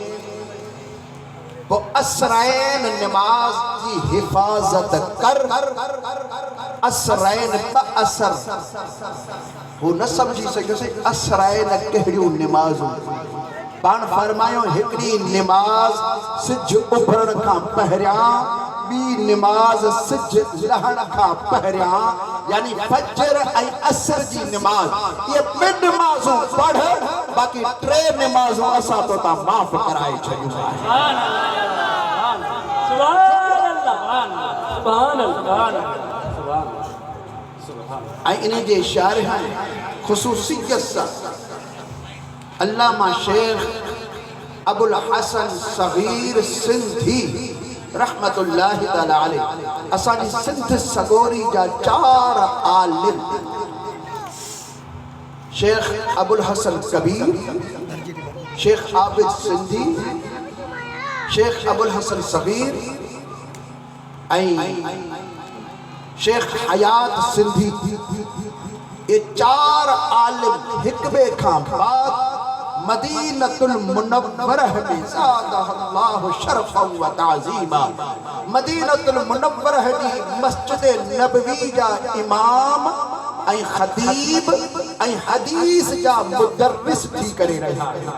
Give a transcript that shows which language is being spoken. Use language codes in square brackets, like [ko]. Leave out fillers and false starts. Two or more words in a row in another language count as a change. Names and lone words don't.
[hi] वो असरैन नमाज की हिफाजत कर असरैन असर वो न समझी सके [sd] असरैन कहिड़ियूं नमाज़ूं पाण फरमायो हिकिड़ी नमाज सिज उभरण खां पहिरियां ॿी नमाज सिज लहण खां पहिरियां यानी फजर ऐं असर जी नमाज ये 2 नमाज़ूं पढ़ बाक़ी 3 नमाज़ूं असां तो ता माफ़ कराए छॾियूं आहे। [ar] سبحان الله. سبحان الله. [sd] ऐं इन जे शारिह ख़ुसूसियत सां अल्लामा शेख अबुल हसन सगीर सिंधी [ar] رحمة الله تعالى عليه [sd] असांजी सिंध सगोरी जा 4 आलिम शेख अबुल हसन कबीर शेख आबिद सिंधी शेख अबुल हसन सगीर ऐं शेख हयात सिंधी ये 4 आलिम हिक बे खां बाद मदीनतुल मुनव्वरह में [ar] زاده الله شرفا وتعظيما [sd] मदीनतुल मुनव्वरह जी मस्जिद नबवी जा इमाम ऐं खतीब ऐं हदीस जा मुदर्रिस थी करे रहिया आहिनि।